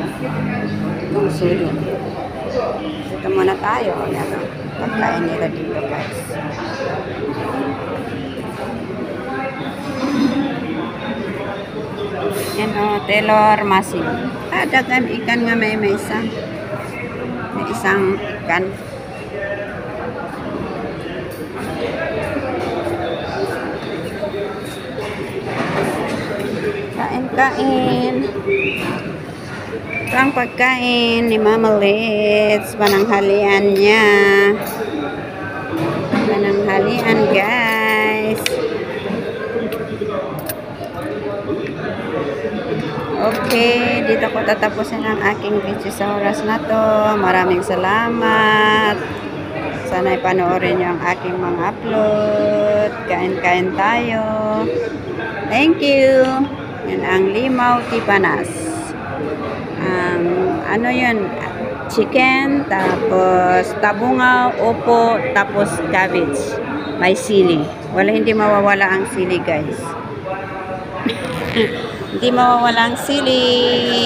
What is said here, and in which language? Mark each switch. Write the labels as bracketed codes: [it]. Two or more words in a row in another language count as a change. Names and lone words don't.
[tl] Itong sudo. Ito muna tayo. Pagkain nila dito guys. Yan o, [ms] telur masin. [tl] Dagan ikan nga may isa. May isang ikan. Kain. Ito ang pagkain ni Mama Litz. Pananghalian niya. Pananghalian guys. Okay, dito ko tatapusin ang aking video sa oras na to. Maraming salamat. Sana ipanoorin niyo ang aking mga upload. Kain tayo. [en] Thank you. [tl] Yan ang [ms] limau ti panas. [tl] Ano yun? Chicken, tapos tabungaw, upo, tapos cabbage. May sili. Hindi mawawala ang sili guys. Hindi mawawala ang sili.